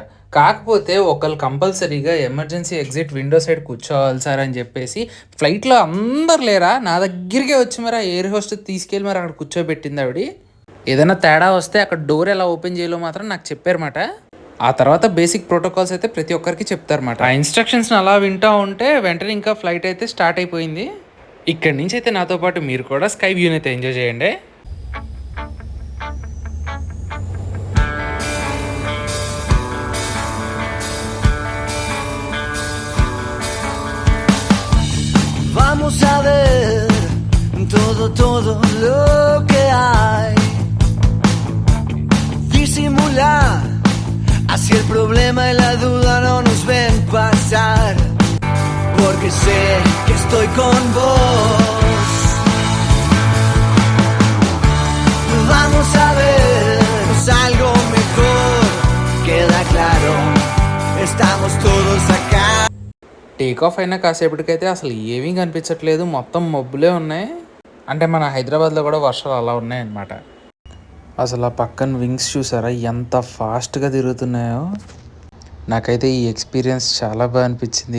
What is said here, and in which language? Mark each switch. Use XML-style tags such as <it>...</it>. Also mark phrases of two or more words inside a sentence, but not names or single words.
<te>కాకపోతే ఒకళ్ళు కంపల్సరీగా</te> <en>emergency exit window side</en> <te>కూర్చోవాలి సార్ అని చెప్పేసి ఫ్లైట్లో అందరు లేరా, నా దగ్గరికే వచ్చి మరి</te> <en>air hostess</en> <te>తీసుకెళ్ళి మరి అక్కడ కూర్చోబెట్టింది ఆవిడ. ఏదైనా తేడా వస్తే అక్కడ డోర్ ఎలా ఓపెన్ చేయాలో మాత్రం నాకు చెప్పారన్నమాట. ఆ తర్వాత</te> <en>basic protocols</en> <te>అయితే ప్రతి ఒక్కరికి చెప్తారన్నమాట. ఆ ఇన్స్ట్రక్షన్స్ని అలా వింటూ ఉంటే వెంటనే ఇంకా ఫ్లైట్ అయితే స్టార్ట్ అయిపోయింది. ఇక్కడి నుంచి అయితే నాతో పాటు మీరు కూడా</te> <en>sky viewని</en> <te>అయితే ఎంజాయ్ చేయండి.</te> <es>Vamos a ver todo lo que hay. Disimular, así el problema y la duda no nos ven pasar. Porque sé que estoy con vos. Vamos a ver algo mejor. Queda claro, estamos todos acá.</es> <en>take off</en> <te>అయినా కాసేపటికైతే అసలు ఏమీ కనిపించట్లేదు, మొత్తం మబ్బులే ఉన్నాయి. అంటే మన హైదరాబాద్లో కూడా వర్షాలు అలా ఉన్నాయన్నమాట. అసలు ఆ పక్కన వింగ్స్ చూసారా ఎంత ఫాస్ట్గా తిరుగుతున్నాయో. నాకైతే ఈ ఎక్స్పీరియన్స్ చాలా బాగా అనిపించింది.</te>